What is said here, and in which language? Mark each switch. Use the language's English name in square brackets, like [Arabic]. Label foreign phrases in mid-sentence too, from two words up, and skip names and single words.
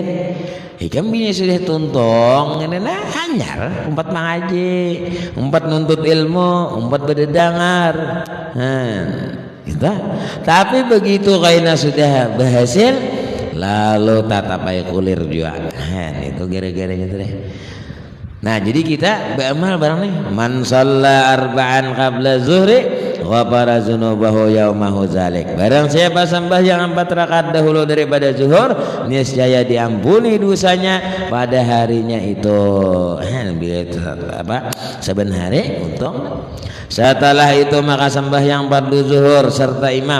[Banjar] Ikan bini sudah tuntong, nah hanyar umpat mengaji, umpat nuntut ilmu, umpat berdengar. Gitu. Tapi begitu kaina sudah berhasil, lalu tatapai kulir juga. Itu gara-garanya tuh deh. Nah jadi kita beramal barang nih. [Arabic] من صلى أربعا قبل الظهر غفر ذنوبه يومه ذلك. [Banjar] Barang siapa sembahyang 4 rakaat dahulu daripada zuhur, niscaya diampuni dosanya pada harinya itu. Bila itu apa? Saben hari untung. Setelah itu maka sembahyang fardu zuhur serta imam.